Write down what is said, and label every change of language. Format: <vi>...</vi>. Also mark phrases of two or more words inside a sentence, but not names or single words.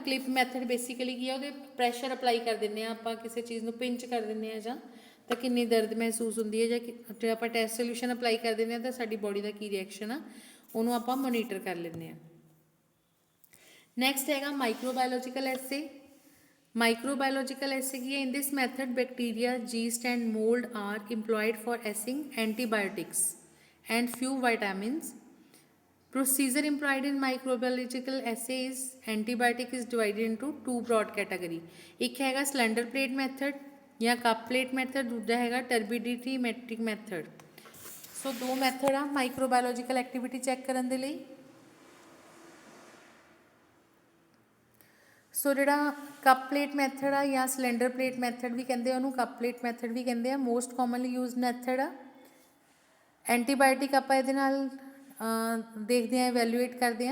<en>clip method basically</en> <pa>ਕੀ ਆ, ਉਹਦੇ</pa> <en>pressure apply</en> <pa>ਕਰ ਦਿੰਦੇ ਹਾਂ ਆਪਾਂ, ਕਿਸੇ ਚੀਜ਼ ਨੂੰ ਪਿੰਚ ਕਰ ਦਿੰਦੇ ਹਾਂ, ਜਾਂ ਤਾਂ ਕਿੰਨੀ ਦਰਦ ਮਹਿਸੂਸ ਹੁੰਦੀ ਹੈ, ਜਾਂ ਜੇ ਆਪਾਂ</pa> <en>test solution apply</en> <pa>ਕਰ ਦਿੰਦੇ ਹਾਂ ਤਾਂ ਸਾਡੀ ਬੋਡੀ ਦਾ ਕੀ ਰਿਐਕਸ਼ਨ ਆ, ਉਹਨੂੰ ਆਪਾਂ ਮੋਨੀਟਰ ਕਰ ਲੈਂਦੇ ਹਾਂ। ਨੈਕਸਟ ਹੈਗਾ</pa> <en>microbiological assay. Microbiological assay</en> <pa>ਕੀ ਹੈ,</pa> <en>in this method bacteria, yeast and mold are employed for assaying antibiotics and few vitamins. Procedure employed in microbiological assay is antibiotic is divided into two broad category.</en> <pa>ਇੱਕ ਹੈਗਾ</pa> <en>slender plate method ਜਾਂ cup plate method,</en> <pa>ਦੂਜਾ ਹੈਗਾ</pa> <en>turbidity metric method.</en> <pa>ਸੋ ਦੋ ਮੈਥਡ ਆ</pa> <en>microbiological activity check</en> <pa>ਕਰਨ ਦੇ ਲਈ। ਸੋ ਜਿਹੜਾ</pa> <en>cup plate method</en> <pa>ਆ ਜਾਂ</pa> <en>cylinder plate method</en> <pa>ਵੀ ਕਹਿੰਦੇ ਆ ਉਹਨੂੰ,</pa> <en>cup plate method</en> <pa>ਵੀ ਕਹਿੰਦੇ ਆ,</pa> <en>most commonly used method</en> <pa>ਆ। ਐਂਟੀਬਾਇਓਟਿਕ ਆਪਾਂ ਇਹਦੇ ਨਾਲ ਦੇਖਦੇ ਹਾਂ, ਇਵੈਲੂਏਟ ਕਰਦੇ ਹਾਂ।</pa>